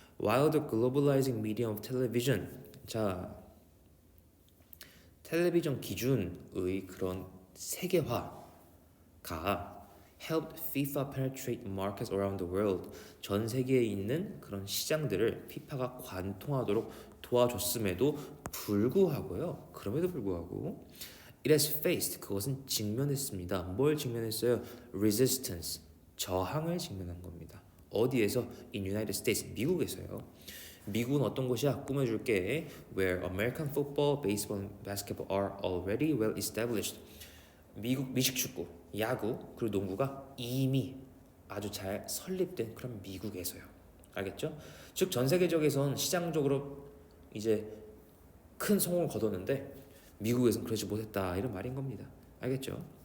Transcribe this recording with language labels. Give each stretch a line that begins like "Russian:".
English: While the globalizing medium of television,
Korean: 자 텔레비전 기준의 그런 세계화가
English: helped FIFA penetrate markets around the world,
Korean: 전 세계에 있는 그런 시장들을 FIFA가 관통하도록 도와줬음에도 불구하고요. 그럼에도 불구하고
English: it has faced,
Korean: 그것은 직면했습니다. 뭘 직면했어요?
English: resistance,
Korean: 저항을 직면한 겁니다. 어디에서?
English: in United States,
Korean: 미국에서요. 미국은 어떤 곳이야? 꾸며줄게.
English: Where American football, baseball, and basketball are already well established.
Korean: 미국 미식축구, 야구, 그리고 농구가 이미 아주 잘 설립된 그런 미국에서요. 알겠죠? 즉 전 세계적에선 시장적으로 이제 큰 성공을 거뒀는데 미국에선 그러지 못했다, 이런 말인 겁니다. 알겠죠?